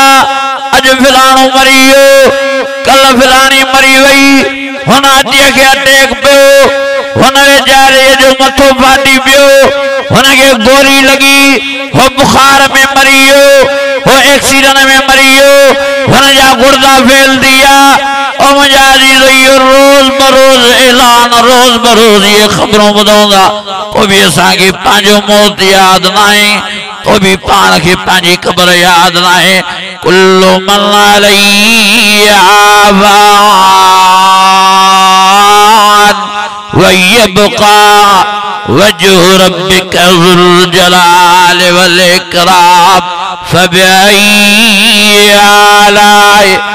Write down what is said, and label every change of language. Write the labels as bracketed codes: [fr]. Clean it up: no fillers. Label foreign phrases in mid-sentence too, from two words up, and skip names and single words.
[sd] अॼु फिलाणो मरी वियो, कल फिलाणी मरी वई, हुन अटीअ खे अटैक पियो, हुन वीचारे जो मथो फाटी पियो, हुनखे गोरी लॻी, हो बुखार में मरी वियो, हो एक्सीडेंट में मरी वियो, हुनजा गुर्दा फेल थी विया। ओ मुंहिंजा अज़ीज़, इहो रोज़ बरोज़ ऐलान, रोज़ बरोज़ इहे ख़बरूं ॿुधूं था। पोइ बि असांखे पंहिंजो मौत यादि न आहे, पोइ बि पाण खे पंहिंजी क़बर यादि न आहे। [ar] كل من عليها فان و يبقى وجه ربك ذو الجلال والإكرام فبأي آلاء